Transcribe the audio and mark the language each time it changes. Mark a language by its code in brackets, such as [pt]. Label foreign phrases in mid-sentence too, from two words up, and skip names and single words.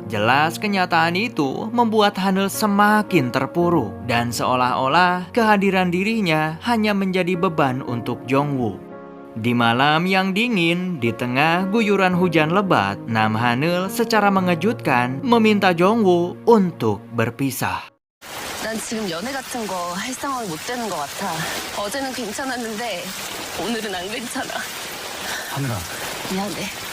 [id] Jelas kenyataan itu membuat Hanul semakin terpuruk dan seolah-olah kehadiran dirinya hanya menjadi beban untuk Jongwoo. Di malam yang dingin, di tengah guyuran hujan lebat, Nam Hanul secara mengejutkan meminta Jongwoo untuk berpisah. [ko] 난 지금 연애 같은 거 할 상황이 못 되는 것 같아. 어제는 괜찮았는데 오늘은 안 괜찮아. 하늘아, 미안해.